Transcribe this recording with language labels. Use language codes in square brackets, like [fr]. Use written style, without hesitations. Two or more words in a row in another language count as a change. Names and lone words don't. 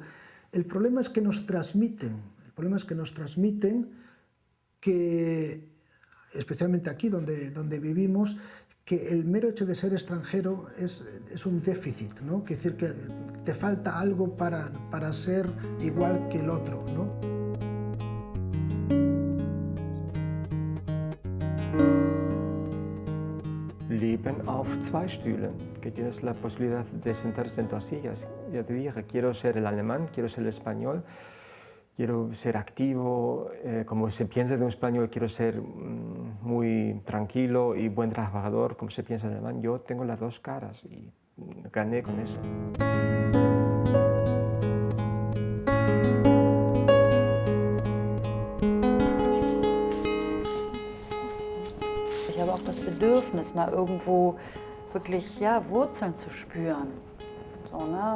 [es] El problema es que nos transmiten, que, especialmente aquí donde vivimos, que el mero hecho de ser extranjero es un déficit, ¿no? Es decir, que te falta algo para ser igual que el otro, ¿no? [de] leben auf zwei Stühlen, [es] que tienes la posibilidad de sentarse en dos sillas. Ya te dije, quiero ser el alemán, quiero ser el español, quiero ser activo, como se piensa de un español, quiero ser muy tranquilo y buen trabajador, como se piensa de alemán. Yo tengo las dos caras y gané con eso. [de] Ich habe auch das Bedürfnis, mal irgendwo wirklich Wurzeln zu spüren. So, ne?